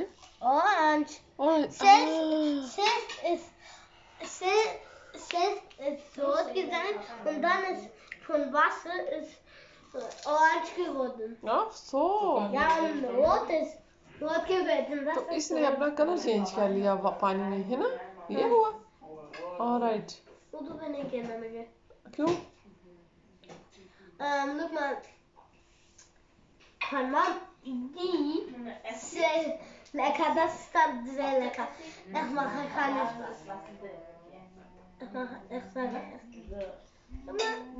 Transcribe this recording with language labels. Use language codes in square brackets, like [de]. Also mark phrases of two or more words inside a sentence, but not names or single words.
[de] Orange. oh Zuerst ist rot gegangen und dann ist von Wasser ist orange geworden. ach so Ja, und rot ist rot geworden. Das [hi] तो [de] ist [hi] इसने अपना [en] colour change [hi] कर लिया पानी में है ना ये हुआ ऑलराइट [de] Wo du bin ich in [hi] क्यों [de] Look mal. Kann man die sehr lecker, das ist dann sehr lecker. Ich mache keine Spaß. Ich sage es.